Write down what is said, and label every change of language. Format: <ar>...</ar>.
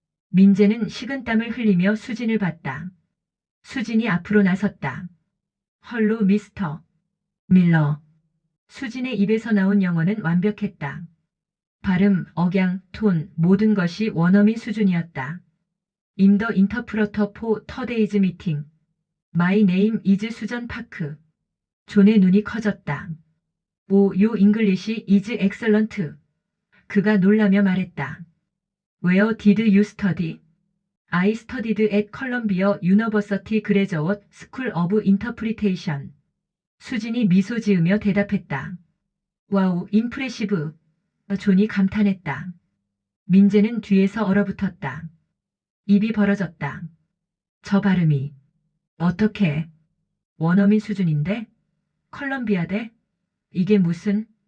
<ko>민재는 식은땀을 흘리며 수진을 봤다. 수진이 앞으로 나섰다.</ko> <en>헐로 미스터 밀러.</en> <ko>수진의 입에서 나온 영어는 완벽했다. 발음, 억양, 톤, 모든 것이 원어민 수준이었다.</ko> <en>In the interpreter for today's meeting. My name is 수전 파크.</en> <ko>존의 눈이 커졌다.</ko> <en>오, your English is excellent.</en> <ko>그가 놀라며 말했다.</ko> <en>Where did you study? I studied at Columbia University Graduate School of Interpretation.</en> <ko>수진이 미소 지으며 대답했다.</ko> <en>와우, 임프레시브.</en> <ko>존이 감탄했다. 민재는 뒤에서 얼어붙었다. 입이 벌어졌다. 저 발음이. 어떻게? 원어민 수준인데? 컬럼비아대? 이게 무슨?</ko>